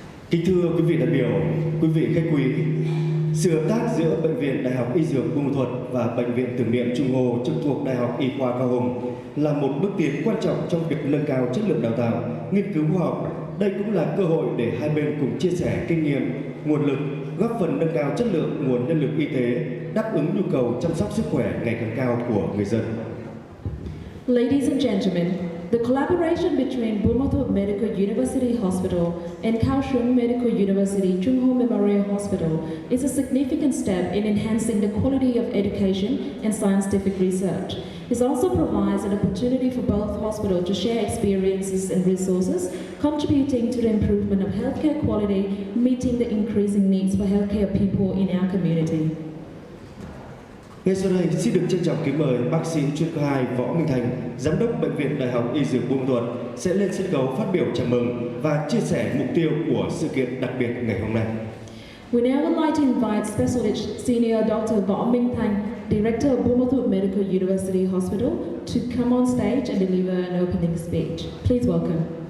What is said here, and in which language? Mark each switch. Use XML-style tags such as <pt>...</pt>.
<vi>Kính thưa quý vị đại biểu, quý vị khách quý, sự hợp tác giữa Bệnh viện Đại học Y Dược Buôn Ma Thuột và Bệnh viện Tưởng niệm Trung Ương trực thuộc Đại học Y khoa Cao Hùng là một bước tiến quan trọng trong việc nâng cao chất lượng đào tạo, nghiên cứu khoa học. Đây cũng là cơ hội để hai bên cùng chia sẻ kinh nghiệm, nguồn lực, góp phần nâng cao chất lượng nguồn nhân lực y tế, đáp ứng nhu cầu chăm sóc sức khỏe ngày càng cao của người dân.</vi> <en>Ladies and gentlemen, the collaboration between Buôn Ma Thuột Medical University Hospital and Kaohsiung Medical University Chung Ho Memorial Hospital is a significant step in enhancing the quality of education and scientific research. It also provides an opportunity for both hospitals to share experiences and resources, contributing to the improvement of healthcare quality, meeting the increasing needs for healthcare people in our community.</en> <vi>Ngay sau đây, xin được trân trọng kính mời bác sĩ chuyên khoa 2 Võ Minh Thành, Giám đốc Bệnh viện Đại học Y Dược Buôn Ma Thuột sẽ lên sân khấu phát biểu chào mừng và chia sẻ mục tiêu của sự kiện đặc biệt ngày hôm nay.</vi> <en>We now would like to invite Specialist Senior Dr. Võ Minh Thành, Director of Buôn Ma Thuột Medical University Hospital, to come on stage and deliver an opening speech. Please welcome.</en>